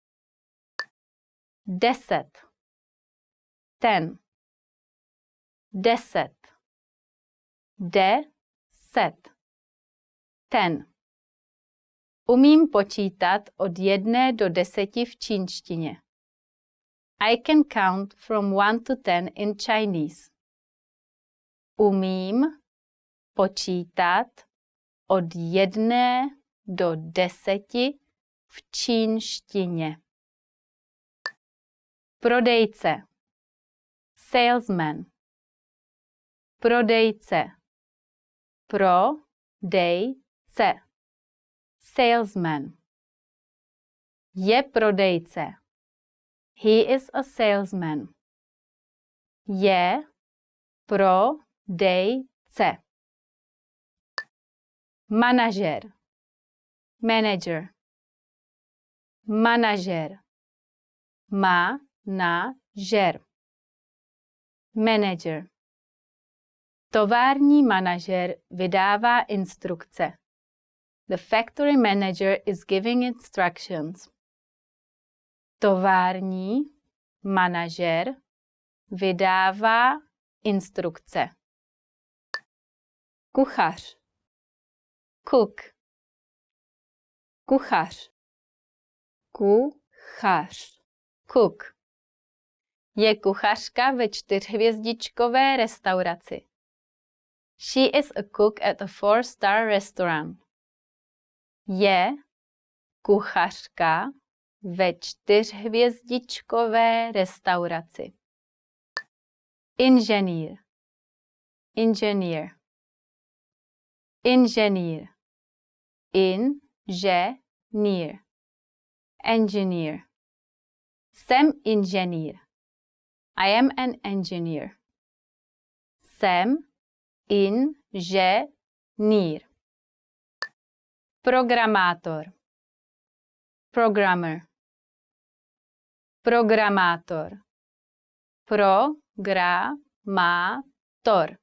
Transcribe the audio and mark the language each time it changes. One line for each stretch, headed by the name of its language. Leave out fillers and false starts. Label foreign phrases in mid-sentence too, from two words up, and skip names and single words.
Czech: 10. 10. 10. 10. 10. Umím počítat od 1 do 10 v čínštině.
English: I can count from 1 to 10 in Chinese.
Czech: Umím počítat od 1 do 10 v čínštině. Prodejce. Salesman. Prodejce. Prodejce. Salesman. Je prodejce.
English: He is a salesman.
Czech: Je prodejce. Manažer. Manager. Manažer. Manažer.
English: Manager.
Czech: Tovární manažer vydává instrukce.
English: The factory manager is giving instructions.
Czech: Tovární manažer vydává instrukce. Kuchař. Cook. Kuchař. Kuchař. Cook. Je kuchařka ve 4hvězdičkové restauraci.
English: She is a cook at a 4-star restaurant.
Czech: Je kuchařka ve 4hvězdičkové restauraci. Inženýr. Engineer. Inženýr. Inženýr. Engineer. Jsem inženýr.
English: I am an engineer.
Czech: Jsem inženýr. Programátor. Programmer. Programátor. Programátor.